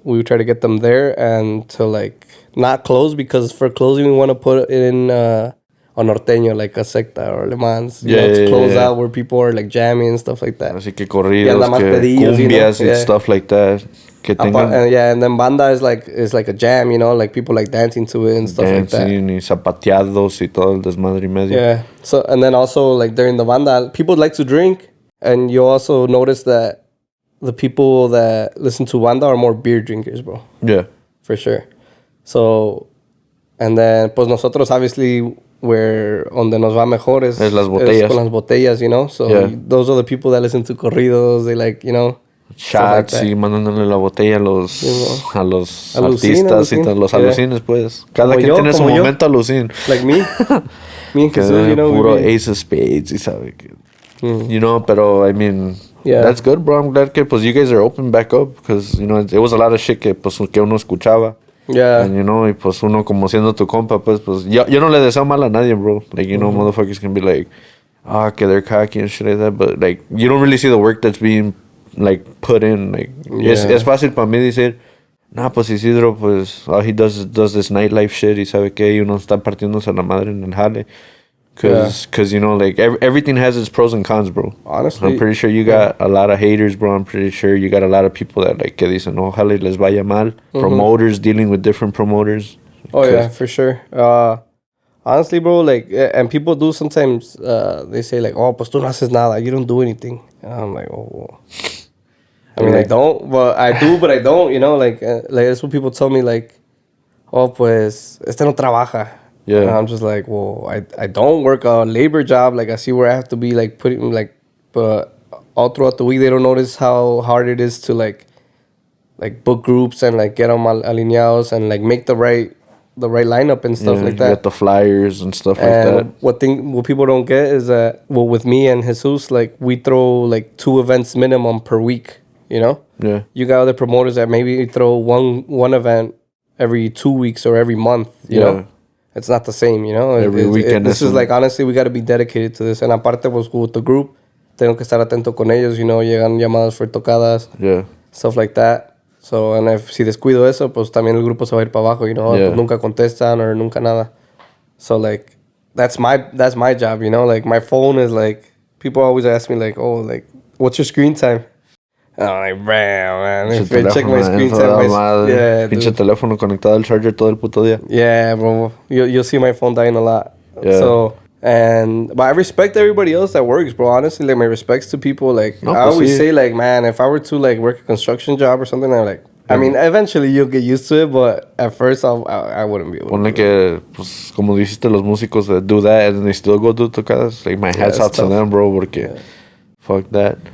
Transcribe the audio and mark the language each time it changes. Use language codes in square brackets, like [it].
[en] We try to get them there and to like not close, because for closing we want to put it in on Norteño, like a secta or Le Mans, to close out where people are like jamming and stuff like that. [es] Así que corridos, que cumbias [en] and stuff like that. And then banda is like a jam, like people like dancing to it and stuff like that. [es] Dancing y zapateados y todo el desmadre y medio. [en] Yeah. So, and then also like during the banda, people like to drink, and you also notice that the people that listen to banda are more beer drinkers, bro. Yeah. For sure. [es] So, and then pues nosotros obviously where donde nos va mejor es las botellas. Es con las botellas, [en] So those are the people that listen to corridos. They like, [es] shots y mandándole la botella a los artistas y los alucines, pues. Cada quien tiene su momento alucin. [en] Like me. Me and Jesús, puro ace of spades [es] y sabe que... pero [en] I mean... Yeah. That's good, bro. I'm glad [es] que pues [en] you guys are open back up, because, it was a lot of shit que uno escuchaba. Yeah. [es] And, y pues uno como siendo tu compa, pues yo no le deseo mal a nadie, bro. [en] Like, motherfuckers can be like, que they're cocky and shit like that, but like, you don't really see the work that's being like put in. [es] Like, es fácil para mí decir, pues Isidro, pues, [en] he does this nightlife shit [es] y sabe que uno está partiéndose la madre en el jale. [en] Cause like everything has its pros and cons, bro. Honestly, I'm pretty sure you got a lot of haters, bro. I'm pretty sure you got a lot of people that like [es] que dicen, ojalá les vaya mal. [en] Promoters dealing with different promoters. Oh yeah, for sure. Honestly, bro, like, and people do sometimes. They say like, [es] pues tú no haces nada. [en] You don't do anything. And I'm like, well. I mean, I don't, but I do, but I don't. Like that's what people tell me. [es] Like, pues este no trabaja. [en] Yeah. And I'm just like, well, I don't work a labor job. Like, I see where I have to be, like, putting, like, but all throughout the week, they don't notice how hard it is to, like book groups and, like, get them alineados and, like, make the right lineup and stuff like that. Get the flyers and stuff like that. What people don't get is that, well, with me and Jesus, like, we throw, like, 2 events minimum per week, Yeah. You got other promoters that maybe throw one event every 2 weeks or every month, you know? It's not the same, Every weekend. This is like, honestly, we got to be dedicated to this. And [es] aparte, pues, [en] with the group, [es] tengo que estar atento con ellos, llegan llamadas [en] for tocadas. Yeah. Stuff like that. [es] So, and si descuido eso, pues también el grupo se va a ir para abajo, Pues nunca contestan or nunca nada. [en] So, like, that's my job, Like, my phone is like, people always ask me, like, like, what's your screen time? I'm like, man. If I check my screen time, [es] pinche teléfono conectado al charger todo el puto día. [en] Yeah, bro. You'll see my phone dying a lot. Yeah. So, but I respect everybody else that works, bro. Honestly, like, my respects to people. Like, I always say, like, man, if I were to, like, work a construction job or something, I'm like, I mean, eventually you'll get used to it, but at first I wouldn't be able to. [es] Ponle que, pues, como dijiste, los músicos [en] that do that and they still go do tocadas, like, my hat's out to them, bro, porque fuck that.